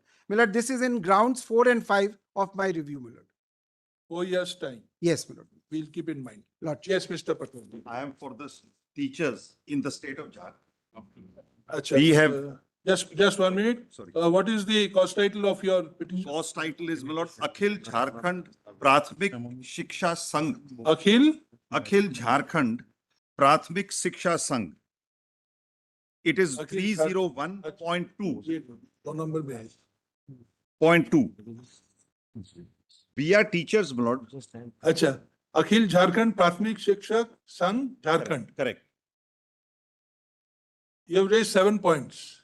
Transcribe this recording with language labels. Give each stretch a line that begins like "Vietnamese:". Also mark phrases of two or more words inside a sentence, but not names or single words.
English: My lord, this is in grounds 4 and 5 of my review, my lord. 4 years' time. Yes, my lord. We'll keep in mind. Lordship. Yes, Mr. Patel. I am for the teachers in the state of Jharkhand. Acha, We have- just 1 minute. Sorry. What is the cause title of your petition? Cause title is, my lord, Akhil Jharkhand Prathmik Shiksha Sangh. Akhil? Akhil Jharkhand Prathmik Shiksha Sangh. It is Akhil 301.2. Phone number
Hindi: में है.
English: Point 2. We are teachers, my lord. Acha. Akhil Jharkhand Prathmik Shikshak Sangh, Jharkhand. Correct. You have raised 7 points.